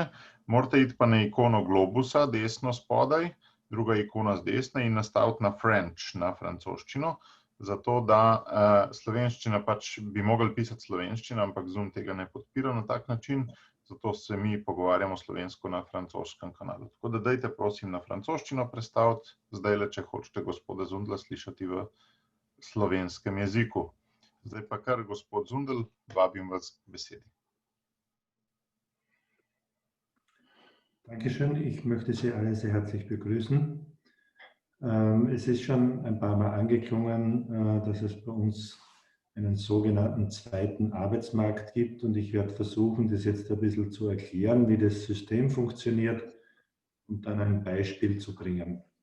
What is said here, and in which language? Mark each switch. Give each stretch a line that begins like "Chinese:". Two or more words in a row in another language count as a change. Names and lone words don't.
Slovenian: Morate iti pa na ikono globusa, desno spodaj, druga ikona z desne in nastaviti na French, na francoščino, zato da slovenščina pač bi mogli pisati slovenščina, ampak Zoom tega ne podpira na tak način, zato se mi pogovarjamo slovensko na francoskem kanalu. Tako da dajte prosim na francoščino prestaviti, zdajle, če hočete gospoda Zundla slišati v slovenskem jeziku. Zdaj pa kar gospod Zundl, vabim vas k besedi.
German: Dankeschön, ich möchte Sie alle sehr herzlich begrüßen. Es ist schon ein paar Mal angeklungen, dass es bei uns einen sogenannten zweiten Arbeitsmarkt gibt und ich werde versuchen, das jetzt ein bisschen zu erklären, wie das System funktioniert und dann ein Beispiel zu bringen.